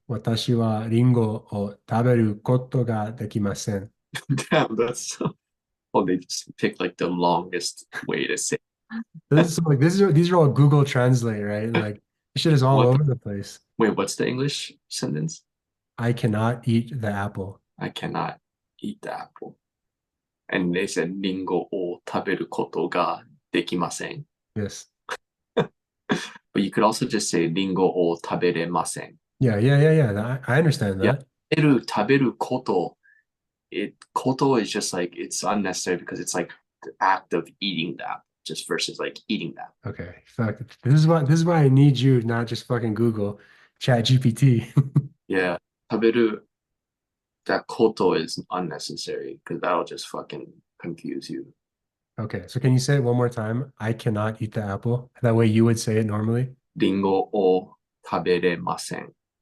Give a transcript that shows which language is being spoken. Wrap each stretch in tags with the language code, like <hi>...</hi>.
<ja>私はリンゴを食べることができません.</ja> <en>Damn, that's so. Oh, they just picked like the longest way to say. These are all Google Translate, right? Like this shit is all What? over the place. Wait, what's the English sentence? I cannot eat the apple. I cannot eat the apple. And they said</en> <ja>リンゴを食べることができません.</ja> <en>Yes. But you could also just say</en> <ja>リンゴを食べれません.</ja> <en>Yeah. I understand Yeah. that.</en> <ja>食べること</ja> <en>koto is just like it's unnecessary because it's like the act of eating that just versus like eating that. Okay. Fuck. This is why I need you, not just fucking Google, Chat GPT. Yeah.</en> <ja>食べる</ja> <en>that koto is unnecessary because that'll just fucking confuse you. Okay. So can you say it one more time? I cannot eat the apple. That way you would say it normally.</en> <ja>リンゴを食べれません.</ja>